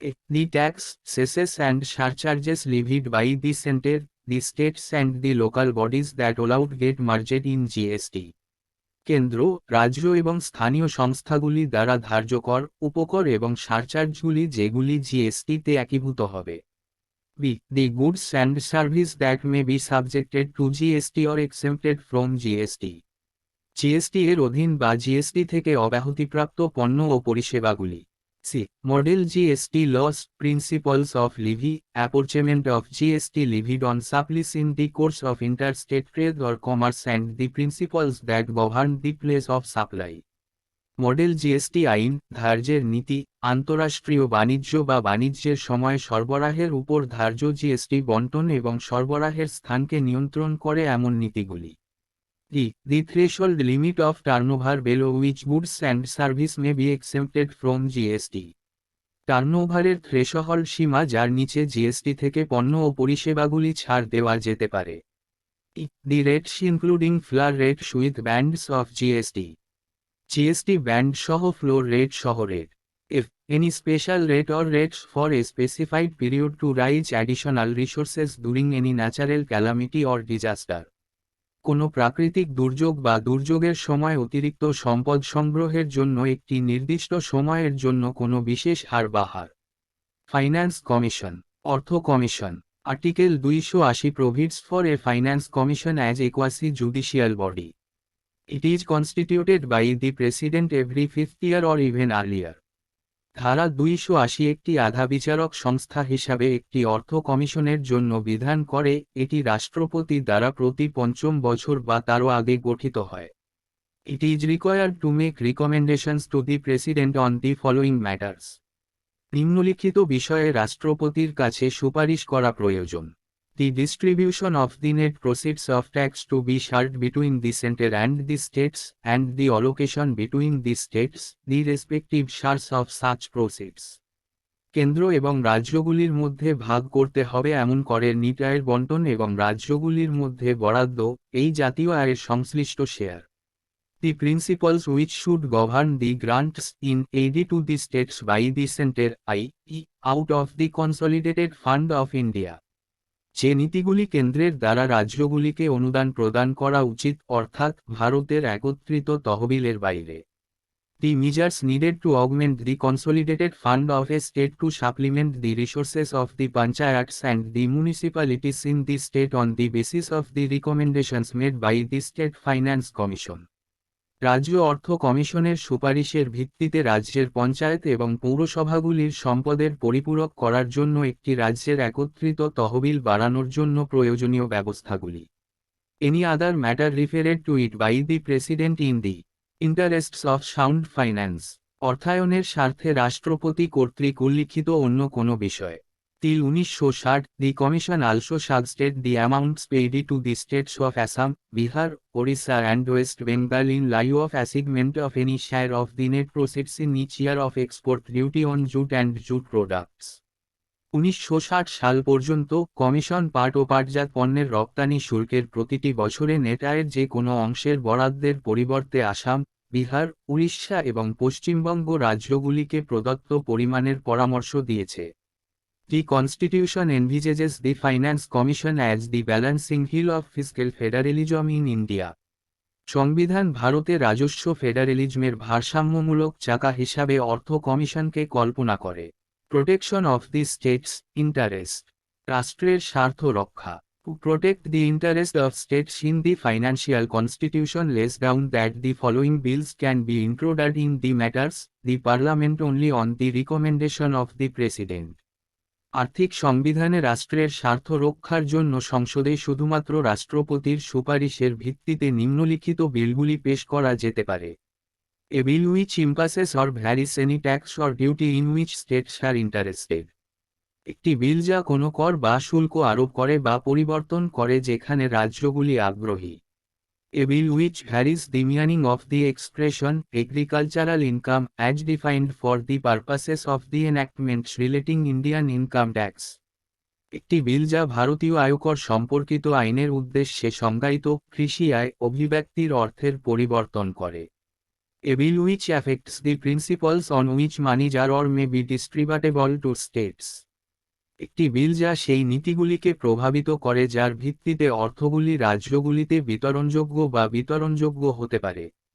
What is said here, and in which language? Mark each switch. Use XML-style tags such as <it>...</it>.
<en>The tax, cesses and surcharges levied by the center, the states and the local bodies that allowed get merged in GST.</en> <bn>কেন্দ্র, রাজ্য এবং স্থানীয় সংস্থাগুলি দ্বারা ধার্য কর, উপকর এবং সারচার্জগুলি যেগুলি জিএসটিতে একীভূত হবে।</bn> <en>B. The goods and service that may be subjected to GST or exempted from GST.</en> <bn>GST এর অধীন বা জিএসটি থেকে অব্যাহতিপ্রাপ্ত পণ্য ও পরিষেবাগুলি। C.</bn> <en>Model GST laws, principles of levy, apportionment of GST levied on supplies in the course of interstate trade or commerce and the principles that govern the place of supply.</en> <bn>Model GST আইন, ধার্যের নীতি, আন্তঃরাষ্ট্রীয় বাণিজ্য বা বাণিজ্যের সময় সরবরাহের উপর ধার্য জিএসটি বণ্টন এবং সরবরাহের স্থানকে নিয়ন্ত্রণ করে এমন নীতিগুলি।</bn> <en>The threshold limit of turnover below which goods and service may be exempted from GST.</en> <bn>টার্নওভারের threshold সীমা যার নিচে জিএসটি থেকে পণ্য ও পরিষেবাগুলি ছাড় দেওয়া যেতে পারে।</bn> <en>The rates including floor rates with bands of GST.</en> <bn>GST band সহ ফ্লোর রেট সহ rate.</bn> <en>If any special rate or rates for a specified period to raise additional resources during any natural calamity or disaster.</en> <bn>কোনো প্রাকৃতিক দুর্যোগ বা দুর্যোগের সময় অতিরিক্ত সম্পদ সংগ্রহের জন্য একটি নির্দিষ্ট সময়ের জন্য কোনো বিশেষ হার বা হার। ফাইন্যান্স কমিশন, অর্থ commission. Article</bn> <en>280 provides for a finance commission as a quasi-judicial body. It is constituted by the president every 5th year or even earlier.</en> <bn>ধারা 280 একটি আধা বিচারক সংস্থা হিসাবে একটি অর্থ কমিশনের জন্য বিধান করে, এটি রাষ্ট্রপতি দ্বারা প্রতি 5 বছর বা তারও আগে গঠিত হয়।</bn> <en>It is required to make recommendations to the president on the following matters.</en> <bn>নিম্নলিখিত বিষয়ে রাষ্ট্রপতির কাছে সুপারিশ করা প্রয়োজন।</bn> <en>The distribution of the net proceeds of tax to be shared between the center and the states, and the allocation between the states, the respective shares of such proceeds.</en> <bn>কেন্দ্র এবং রাজ্যগুলির মধ্যে ভাগ করতে হবে এমন করের নিট আয়ের বণ্টন এবং রাজ্যগুলির মধ্যে বরাদ্দ, এই জাতীয় আয়ের সংশ্লিষ্ট share.</bn> <en>The principles which should govern the grants in aid to the states by the center, i.e., out of the consolidated fund of India.</en> <bn>যে নীতিগুলি কেন্দ্রের দ্বারা রাজ্যগুলিকে অনুদান প্রদান করা উচিত, অর্থাৎ ভারতের একত্রিত তহবিলের বাইরে।</bn> <en>The measures needed to augment the consolidated fund of a state to supplement the resources of the panchayats and the municipalities in the state on the basis of the recommendations made by the State Finance Commission.</en> <bn>রাজ্য অর্থ কমিশনের সুপারিশের ভিত্তিতে রাজ্যের পঞ্চায়েত এবং পৌরসভাগুলির সম্পদের পরিপূরক করার জন্য একটি রাজ্যের একত্রিত তহবিল বাড়ানোর জন্য প্রয়োজনীয় ব্যবস্থাগুলি।</bn> <en>Any other matter referred to it by the President in the interests of sound finance.</en> <bn>অর্থায়নের স্বার্থে রাষ্ট্রপতি কর্তৃক উল্লিখিত অন্য কোনো বিষয়।</bn> <en>Till 1960, the Commission also shall state the amounts paid to the states of Assam, Bihar, Orissa and West Bengal in lieu of assignment of any share of the net proceeds in each year of export duty on jute and jute products.</en> <bn>1960 সাল পর্যন্ত commission পাট ও পাটজাত পণ্যের রপ্তানি শুল্কের প্রতিটি বছরে net আয়ের যে কোনো অংশের বরাদ্দের পরিবর্তে আসাম, বিহার, উড়িষ্যা এবং পশ্চিমবঙ্গ রাজ্যগুলিকে প্রদত্ত পরিমাণের পরামর্শ দিয়েছে।</bn> <en>The Constitution envisages the Finance Commission as the balancing heel of fiscal federalism in India.</en> <bn>সংবিধান ভারতে রাজস্ব ফেডারেলিজমের ভারসাম্যমূলক চাকা হিসাবে অর্থ কমিশনকে কল্পনা করে।</bn> <en>Protection of the states' interest.</en> <bn>রাষ্ট্রের স্বার্থ রক্ষা।</bn> <en>To protect the interest of states in the financial constitution lays down that the following bills can be introduced in the matters, the parliament only on the recommendation of the president.</en> <bn>আর্থিক সংবিধানে রাষ্ট্রের স্বার্থ রক্ষার জন্য সংসদে শুধুমাত্র রাষ্ট্রপতির সুপারিশের ভিত্তিতে নিম্নলিখিত বিলগুলি পেশ করা যেতে পারে।</bn> <en>A bill which imposes or varies any tax or duty in which states are interested.</en> <bn>একটি বিল যা কোনো কর বা শুল্ক আরোপ করে বা পরিবর্তন করে যেখানে রাজ্যগুলি আগ্রহী।</bn> <en>A bill which varies the meaning of the expression agricultural income as defined for the purposes of the enactments relating Indian income tax.</en> <bn>একটি বিল যা ভারতীয় আয়কর সম্পর্কিত আইনের উদ্দেশ্যে সংজ্ঞায়িত কৃষি আয় অভিব্যক্তির অর্থের পরিবর্তন করে।</bn> <en>A bill which affects the principles on which money are or may be distributable to states.</en> <bn>একটি বিল যা সেই নীতিগুলিকে প্রভাবিত করে যার ভিত্তিতে অর্থগুলি রাজ্যগুলিতে বিতরণযোগ্য বা বিতরণযোগ্য হতে পারে।</bn>